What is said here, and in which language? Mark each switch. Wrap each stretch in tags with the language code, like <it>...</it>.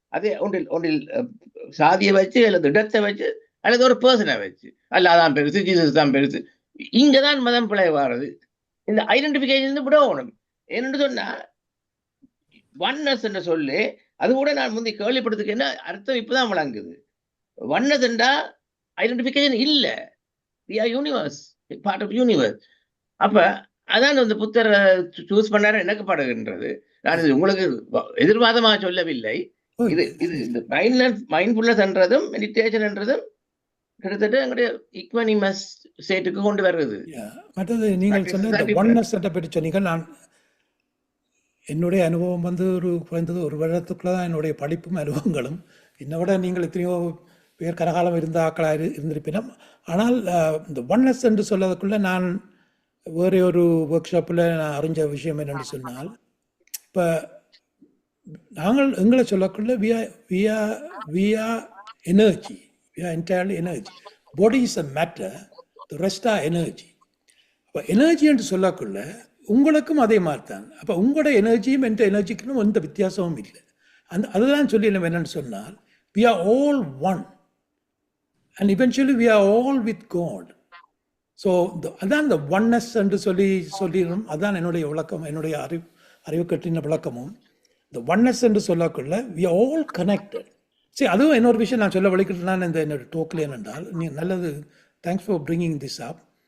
<ta>அதே ஒன்றில் சாதியை வச்சு அல்லது இடத்தை வச்சு அல்லது ஒரு பர்சனை வச்சு அல்ல அதான் பெருசு, ஜீசஸ் தான் பெருசு. இங்கதான் மதம் பிழை வாரது. இந்த ஐடென்டிபிகேஷன் விடணும். என்னென்னு சொன்னா ஒன்னஸ் என்று சொல்லி அது கூட நான் முந்தி கேள்விப்படுத்துக்கு என்ன அர்த்தம் இப்பதான் விளங்குது. ஒன்னஸ் என்றா ஐடென்டிபிகேஷன் இல்லை.</ta> <en>We are universe, part of universe.</en> <ta>அப்ப அதான் அந்த புத்தர் சூஸ் பண்ணாரு எனக்கு படுகின்றது. நான் இது உங்களுக்கு எதிர்வாதமாக சொல்லவில்லை. இது இந்த மைண்ட்ஃபுல்னஸ் என்றதும் மெடிடேஷன் என்றதும் கிட்டத்தட்ட எங்களுடைய ஈக்வனிமஸ் ஸ்டேட்டுக்கு கொண்டு வருது. மற்றது நீங்கள் சொன்ன ஒன்னஸ் பற்றி சொன்னீங்க. நான் என்னுடைய அனுபவம் வந்து குறைந்தது ஒரு வருடத்துக்குள்ள தான் என்னுடைய படிப்பும் அனுபவங்களும். என்னோட நீங்கள் எத்தனையோ பேர் கரகாலம் இருந்த ஆக்களாக இருந்திருப்பினும். ஆனால் இந்த ஒன்னஸ் என்று சொல்லதுக்குள்ள நான் வேறு ஒரு ஒர்க் ஷாப்பில் நான் அறிஞ்ச விஷயம் என்னென்னு சொன்னால், இப்போ நாங்கள் எங்களை சொல்லக்குள்ள</ta> <en>we are energy, we are entirely energy. Body is a matter, the rest are energy.</en> <ta>அப்போ எனர்ஜி என்று சொல்லக்குள்ள உங்களுக்கும் அதே மாதிரி தான். அப்போ உங்களோட எனர்ஜியும் என்ற எனர்ஜிக்கும் எந்த வித்தியாசமும் இல்லை. அதுதான் சொல்லி நம்ம என்னென்னு சொன்னால்</ta> <en>we are all one and eventually we are all with God.</en> <ta>So அதான் இந்த ஒன்னஸ் என்று சொல்லிடணும். அதுதான் என்னுடைய விளக்கம், என்னுடைய அறிவு கட்டின விளக்கமும். இந்த ஒன்னஸ் என்று சொல்லக்குள்ள</ta> <en>We are all connected.</en> <ta>சரி, அதுவும் இன்னொரு விஷயம் நான் சொல்ல வலிக்கிட்டேன் இந்த என்னோட டோக்கில் என்னென்றால், நீ நல்லது,</ta> <en>Thanks for bringing this up.</en>